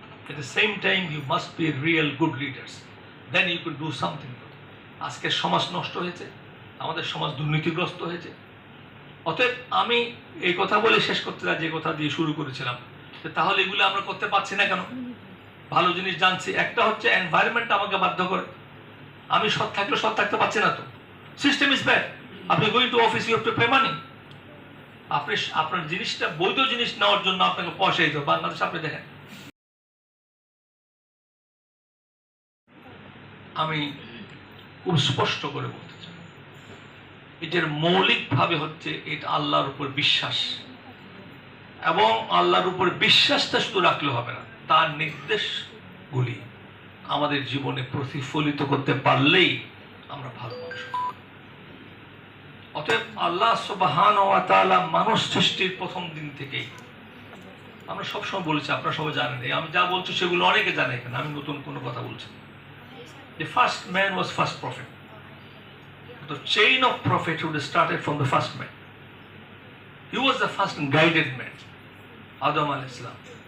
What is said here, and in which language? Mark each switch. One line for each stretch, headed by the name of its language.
English: At the same time, you must be real good leaders. Then you could do something.
Bangla: আজকে সমাজ নষ্ট হয়েছে, আমাদের সমাজ দুর্নীতিগ্রস্ত হয়েছে। অতএব আমি এই কথা বলে শেষ করতে চাই যে কথা দিয়ে শুরু করেছিলাম, তাহলে এগুলো আমরা করতে পারছি না কেন? ভালো জিনিস জানছি, একটা হচ্ছে এনভায়রনমেন্ট আমাকে বাধ্য করে। আমি সৎ থাকলে সৎ থাকতে পারছি না তো,
English: System is bad.
Bangla: আপনি
English: Going to office, you have to pay money.
Bangla: আপনি আপনার জিনিসটা বৈধ জিনিস নেওয়ার জন্য আপনাকে পয়সা দিতে হবে। বাংলাদেশ আপনি দেখেন, আমি খুব স্পষ্ট করে বলতে চাই, এটার মৌলিকভাবে হচ্ছে এটা আল্লাহর উপর বিশ্বাস, এবং আল্লাহর উপর বিশ্বাসটা শুধু রাখলে হবে না, তার নির্দেশগুলি আমাদের জীবনে প্রতিফলিত করতে পারলেই আমরা ভালো মানুষ। অতএব আল্লাহ সুবহানাহু ওয়া তাআলা মানুষ সৃষ্টির প্রথম দিন থেকেই, আমরা সবসময় বলেছি, আপনারা সবাই জানেন, আমি যা বলছি সেগুলো অনেকে জানে এখানে, আমি নতুন কোনো কথা বলছি।
English: The first man was first prophet. The chain of prophethood started from the first man. He was the first guided man, Adam alayhis salam.